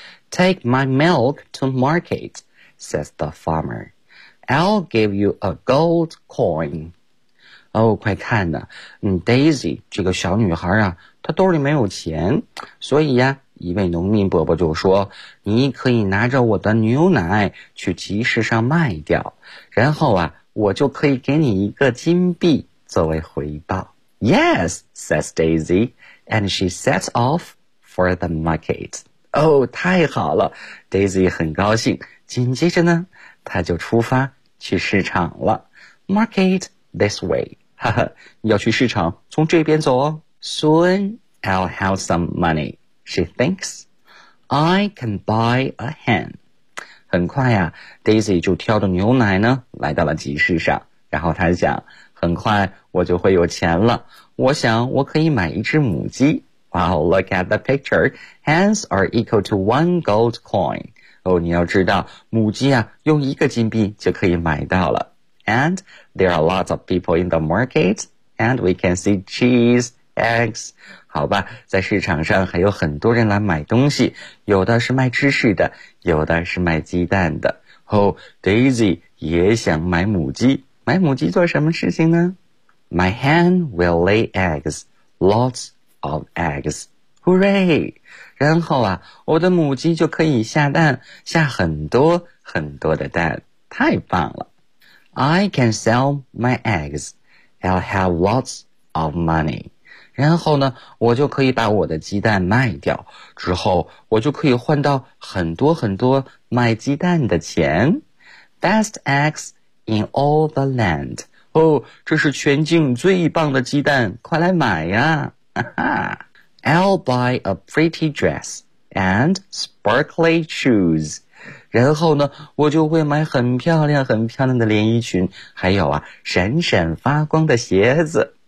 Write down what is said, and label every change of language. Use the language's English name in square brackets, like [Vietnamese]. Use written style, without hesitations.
[English] Take my milk to market, says the farmer. I'll give you a gold coin. [Chinese] 哦，快看呐，Daisy 这个小女孩啊，她兜里没有钱，所以呀，一位农民伯伯就说，你可以拿着我的牛奶去集市上卖掉，然后啊，我就可以给你一个金币作为回报。 [English] Yes, says Daisy, and she sets off for the market. [Chinese] 哦，太好了，Daisy 很高兴，紧接着呢，她就出发去市场了。 [English] Market this way. [Chinese] 哈哈，你要去市场，从这边走哦。 [English] Soon I'll have some money, she thinks. I can buy a hen. [Chinese] 很快呀，Daisy 就挑着牛奶呢，来到了集市上。然后她想，很快我就会有钱了。我想我可以买一只母鸡。 [English] Wow, look at the picture. Hens are equal to one gold coin. [Chinese] 哦，你要知道，母鸡啊，用一个金币就可以买到了。 [English] And there are lots of people in the market, and we can see cheese, eggs. [Chinese] 好吧，在市场上还有很多人来买东西，有的是卖芝士的，有的是卖鸡蛋的。 Oh, Daisy 也想买母鸡，买母鸡做什么事情呢？ [English] My hen will lay eggs, lots of eggs. Hooray! [Chinese] 然后啊，我的母鸡就可以下蛋，下很多很多的蛋，太棒了。 [English] I can sell my eggs. I'll have lots of money. [Chinese] 然后呢，我就可以把我的鸡蛋卖掉，之后我就可以换到很多很多卖鸡蛋的钱。 [English] Best eggs in all the land. [Chinese] 哦，这是全境最棒的鸡蛋，快来买呀！哈哈。 [English] I'll buy a pretty dress and sparkly shoes. [Chinese] 然后呢，我就会买很漂亮、很漂亮的连衣裙，还有啊，闪闪发光的鞋子。